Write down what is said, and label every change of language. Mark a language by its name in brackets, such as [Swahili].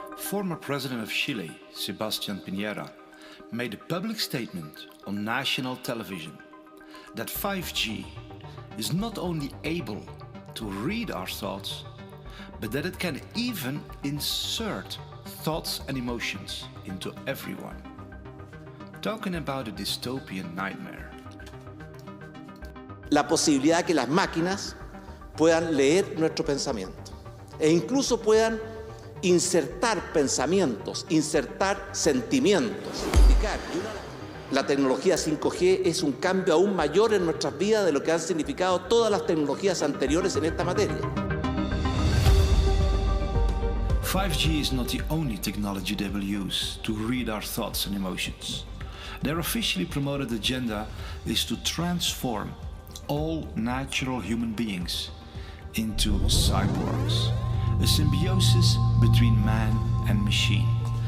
[English] Former President of Chile, Sebastián Piñera, made a public statement on national television that 5G is not only able to read our thoughts, but that it can even insert thoughts and emotions into everyone. Talking about a dystopian nightmare. [Spanish] La posibilidad que las máquinas puedan leer nuestro pensamiento e incluso puedan insertar pensamientos, insertar sentimientos. La tecnología 5G es un cambio aún mayor en nuestras vidas de lo que han significado todas las tecnologías anteriores en esta materia. [English] 5G is not the only technology they will use to read our thoughts and emotions. Their officially promoted agenda is to transform all natural human beings into cyborgs, a symbiosis between man and machine.